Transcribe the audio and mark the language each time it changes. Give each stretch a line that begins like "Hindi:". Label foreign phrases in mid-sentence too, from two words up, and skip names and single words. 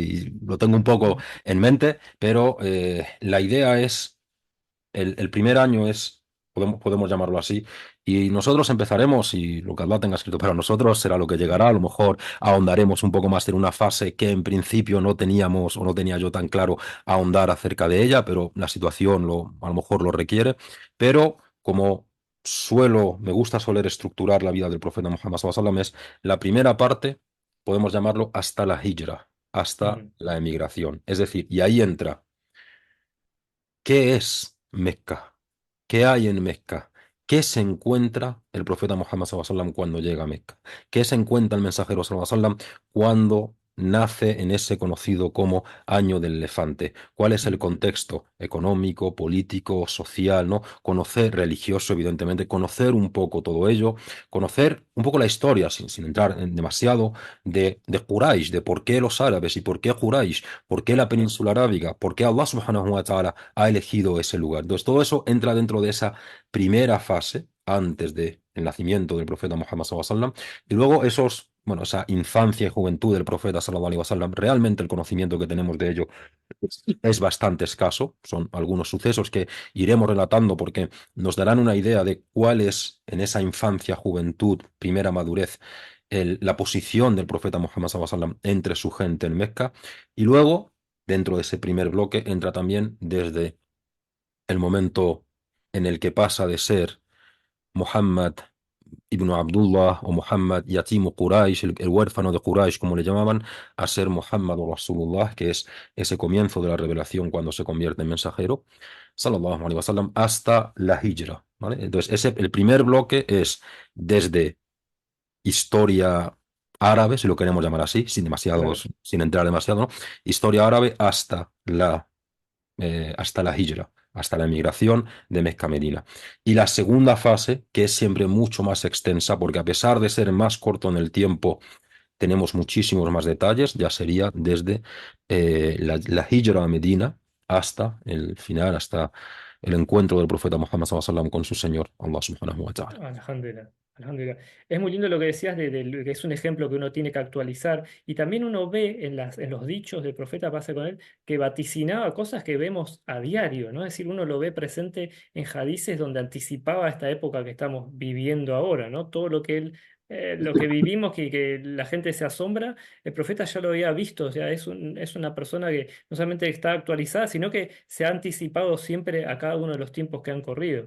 Spanish: Y lo tengo un poco en mente, pero la idea es, el primer año es, podemos llamarlo así, y nosotros empezaremos, y lo que Allah tenga escrito para nosotros será lo que llegará. A lo mejor ahondaremos un poco más en una fase que en principio no teníamos o no tenía yo tan claro ahondar acerca de ella, pero la situación a lo mejor lo requiere. Pero como me gusta soler estructurar la vida del profeta Muhammad
Arabic: صلى الله عليه وسلم,
Spanish: es la primera parte, podemos llamarlo hasta la hijra, hasta Ujú. la emigración. Es decir, y ahí entra. ¿Qué es Mecca? ¿Qué hay en Mecca? ¿Qué se encuentra el profeta Muhammad
Arabic: صلى الله عليه وسلم
Spanish: cuando llega a Mecca? ¿Qué se encuentra el mensajero
Arabic: صلى الله عليه وسلم
Spanish: cuando nace en ese conocido como Año del Elefante? ¿Cuál es el Mm. contexto económico, político, social, ¿no? Conocer religioso, evidentemente, conocer un poco todo ello, conocer un poco la historia, sin entrar en demasiado, de Quraysh, de por qué los árabes y por qué Quraysh, por qué la Claro. península arábiga, por qué
Arabic: الله سبحانه وتعالى
Spanish: ha elegido ese lugar. Entonces, todo eso entra dentro de esa primera fase, antes del nacimiento del profeta Muhammad
Arabic: صلى الله عليه وسلم,
Spanish: y luego bueno, esa infancia y juventud del profeta
Arabic: صلى الله عليه وسلم,
Spanish: realmente el conocimiento que tenemos de ello es bastante escaso. Son algunos sucesos que iremos relatando porque nos darán una idea de cuál es en esa infancia, juventud, primera madurez, la posición del profeta Muhammad
Arabic: صلى الله عليه وسلم
Spanish: entre su gente en Mecca. Y luego, dentro de ese primer bloque, entra también desde el momento en el que pasa de ser Muhammad ibn Abdullah o Muhammad
Arabic: يتيم قريش,
Spanish: el huérfano de Quraysh, como le llamaban, a ser Muhammad o Rasulullah, que es ese comienzo de la revelación cuando se convierte en mensajero,
Arabic: صلى الله عليه وسلم,
Spanish: hasta la hijra, ¿vale? Entonces, el primer bloque es desde historia árabe, si lo queremos llamar así, Claro. sin entrar demasiado, ¿no? Historia árabe hasta la hijra, hasta la emigración de Mecca a Medina. Y la segunda fase, que es siempre mucho más extensa, porque a pesar de ser más corto en el tiempo, tenemos muchísimos más detalles, ya sería desde la hijra a Medina hasta el final, hasta el encuentro del profeta Muhammad
Arabic: صلى الله عليه وسلم
Spanish: con su Señor,
Arabic: الله سبحانه وتعالى. الحمد لله، الحمد لله.
Spanish: Es muy lindo lo que decías de que es un ejemplo que uno tiene que actualizar y también uno ve en los dichos del profeta, pasa con él, que vaticinaba cosas que vemos a diario, ¿no? Es decir, uno lo ve presente en hadices donde anticipaba esta época que estamos viviendo ahora, ¿no? Todo lo que lo que vivimos, que la gente se asombra, el profeta ya lo había visto, o sea, es una persona que no solamente está actualizada, sino que se ha anticipado siempre a cada uno de los tiempos que han corrido.